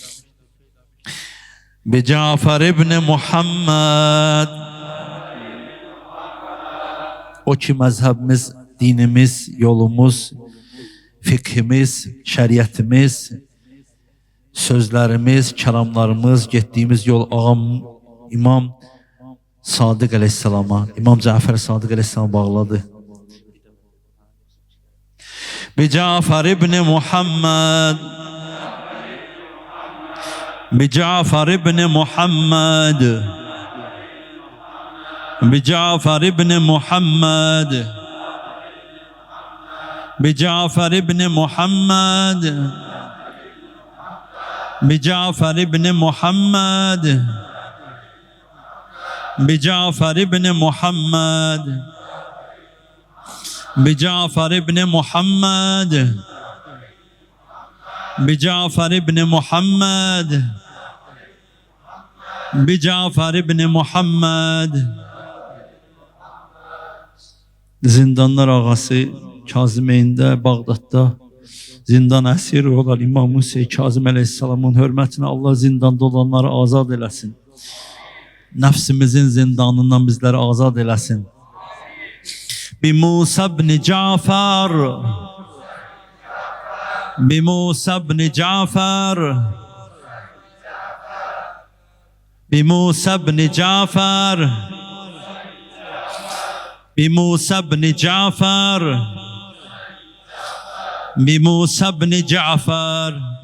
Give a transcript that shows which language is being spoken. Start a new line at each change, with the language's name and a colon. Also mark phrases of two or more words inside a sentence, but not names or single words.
Arabic: بجعفر ابن محمد,
Azerbaijani: o ki məzhəbimiz, dinimiz, yolumuz, fikhimiz, şəriətimiz, sözlərimiz, kəlamlarımız, getdiyimiz yol ağam İmam Sadiq Aleyhisselama, İmam Cafer Sadiq Aleyhisselama bağladı.
Arabic: بجعفر ابن محمد بجعفر ابن محمد بجعفر ابن محمد بجعفر ابن محمد بجعفر ابن محمد بجعفر ابن محمد بجعفر ابن محمد بجعفر ابن محمد بجعفر ابن محمد.
Azerbaijani: Zindanlar ağası Kazimeyində, Bağdadda zindan əsiri olan İmam Hüseyin Kazım Aleyhisselamın hörmətinə Allah zindanda olanları azad eləsin. Nəfsimizin zindanından bizləri azad eləsin.
Arabic: بموسى بن جعفر بموسى بن جعفر بموسى بن جعفر بموسى بن جعفر بموسى بن جعفر